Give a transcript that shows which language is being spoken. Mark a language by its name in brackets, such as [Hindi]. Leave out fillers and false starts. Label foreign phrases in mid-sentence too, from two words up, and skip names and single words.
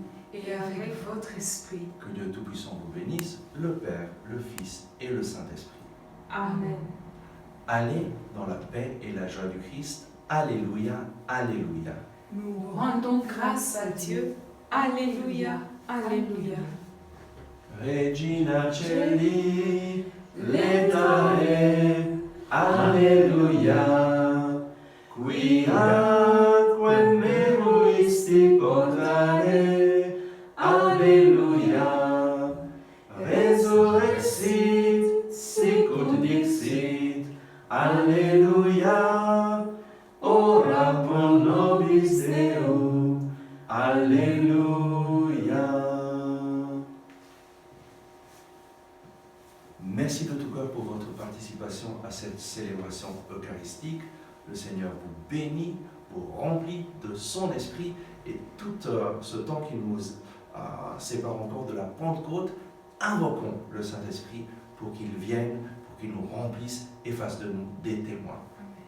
[French] Et avec votre esprit. que Dieu Tout-Puissant vous bénisse, le Père, le Fils et le Saint-Esprit. Amen. Allez dans la paix et la joie du Christ. Alléluia, Alléluia. Nous rendons grâce à Dieu. Alléluia, Alléluia. [Latin] Regina Celi, Laetare, Alleluia, quiaquam meruisti portare, Alleluia, resurrexit, sicut dixit, Alleluia, ora pro nobis Deum, [French] Alléluia. Merci de tout cœur pour votre participation à cette célébration eucharistique. Le Seigneur vous bénit, vous remplit de son esprit et tout ce temps qui nous sépare encore de la Pentecôte, invoquons le Saint-Esprit pour qu'il vienne, pour qu'il nous remplisse et fasse de nous des témoins.